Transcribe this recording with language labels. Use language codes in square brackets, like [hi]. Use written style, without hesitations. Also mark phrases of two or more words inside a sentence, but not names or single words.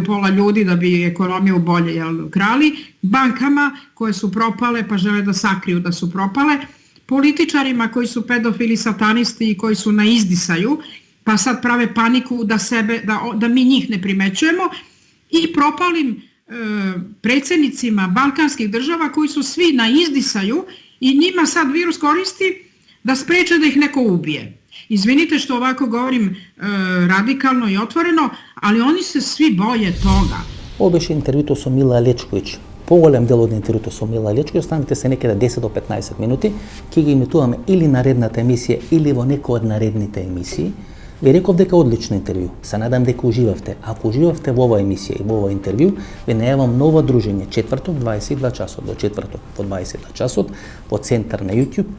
[sr] pola ljudi da bi ekonomiju bolje krali, bankama koje su propale pa žele da sakriju da su propale, političarima koji su pedofili, satanisti i koji su na izdisaju, pa sad prave paniku da mi njih ne primećujemo, i propalim predsjednicima balkanskih država koji su svi na izdisaju i njima sad virus koristi da spreče da ih neko ubije. Izvinite što ovako govorim radikalno i otvoreno, ali oni se svi boje toga. [mk] Ovo беше интервјуто со Мила Лечковиќ. Поголем дел од интервјуто со Мила Лечковиќ, останете се некаде 10 до 15 минути, ќе ги имитуваме или наредната емисија или во некој од наредните емисии. Ви реков дека одлично интервју. Се надам дека уживавте. Ако уживавте во оваа емисија и во ова интервју, ви најавам ново дружење четврток 22 часот до четврток во 22 часот во центар на YouTube.